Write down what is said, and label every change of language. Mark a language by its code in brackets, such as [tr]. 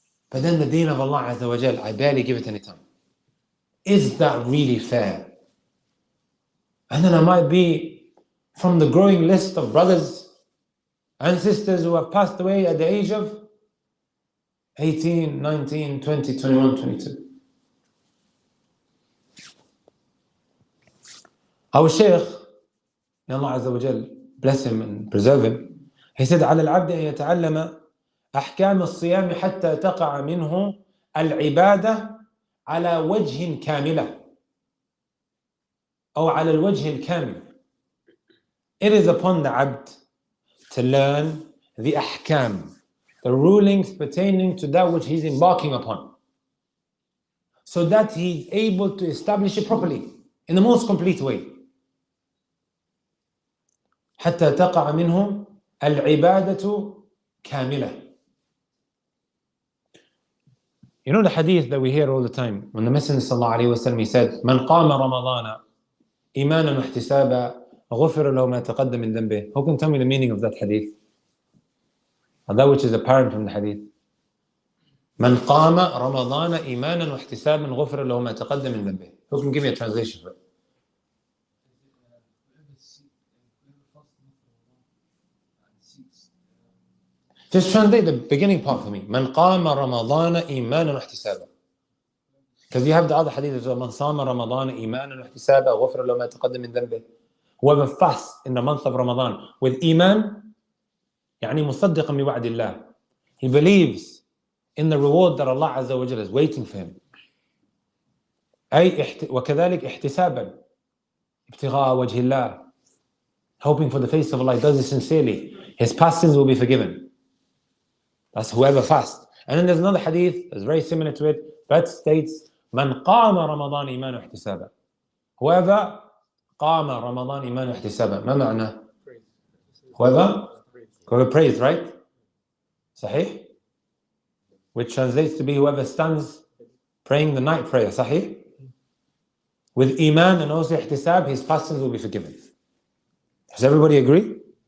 [en] But then the deen of Allah Azza wa Jal, I barely give it any time. Is that really fair? And then I might be from the growing list of brothers and sisters who have passed away at the age of 18, 19, 20, 21, 22. Our Shaykh, may Allah Azza wa Jal bless him and preserve him, he said, [ar] على العبد أن يتعلم أحكام الصيام حتى تقع منه العبادة على وجه كاملة أو على الوجه الكامل. [en] It is upon the abd to learn the ahkam, the rulings pertaining to that which he's embarking upon, so that he's able to establish it properly in the most complete way. [ar] حتى تقع منه العبادة كاملة. [en] You know the hadith that we hear all the time, when the Messenger sallallahu alaihi wasallam, he said, [ar] من قام رمضان إيمانا واحتسابا غفر له ما تقدم من ذنبه. [en] Who can tell me the meaning of that hadith? Or that which is apparent from the hadith? [ar] من قام رمضان إيمانا واحتسابا غفر له ما تقدم من ذنبه. [en] Who can give me a translation for it? Just translate the beginning part for me. [ar] من قام رمضان إيمانا واحتسابا. [en] Because you have the other hadith as well. [ar] من صام رمضان إيمانا واحتسابا غفر له ما تقدم من ذنبه. [en] Whoever fasts in the month of Ramadan with iman, [ar] يعني مصدقا بوعد الله. [en] He believes in the reward that Allah Azza wa Jalla is waiting for him. [ar] أي وكذلك احتسابا ابتغاء وجه الله. [en] Hoping for the face of Allah. He does it sincerely. His past sins will be forgiven. That's whoever fasts. And then there's another hadith that's very similar to it that states [ar] من قام رمضان إيمانا واحتسابا. [en] Whoever [ar] قام رمضان إيمانا واحتسابا. ما معنى؟ [en] Whoever prays, right? [ar] صحيح? [en] Which translates to be whoever stands praying the night prayer. صحيح? With iman and also ihtisab, his past sins will be forgiven. Does everybody agree?